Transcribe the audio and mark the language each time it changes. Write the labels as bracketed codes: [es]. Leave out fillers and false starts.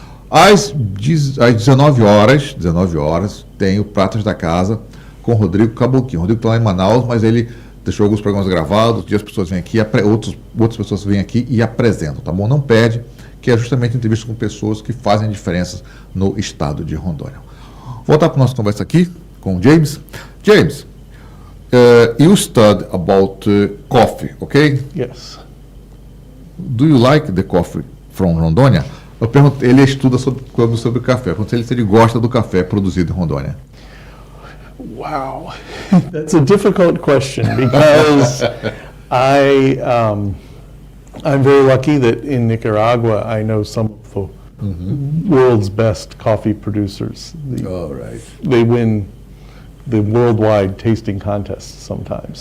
[pt] Às 19 horas, tem o Pratas da Casa com o Rodrigo Caboclinho. O Rodrigo está lá em Manaus, mas ele deixou alguns programas gravados. Um dia as pessoas vêm aqui, outras pessoas vêm aqui e apresentam, tá bom? Não perde, que é justamente entrevista com pessoas que fazem diferenças no estado de Rondônia. Vou voltar para a nossa conversa aqui com o James. [en] James, you study about coffee, okay? Yes. Do you like the coffee from Rondônia? [pt] Eu pergunto, ele estuda sobre café. Eu pergunto se ele gosta do café produzido em Rondônia. [en] Wow, that's a difficult question because I'm very lucky that in Nicaragua I know some of the world's best coffee producers. All right. They win the worldwide tasting contests sometimes.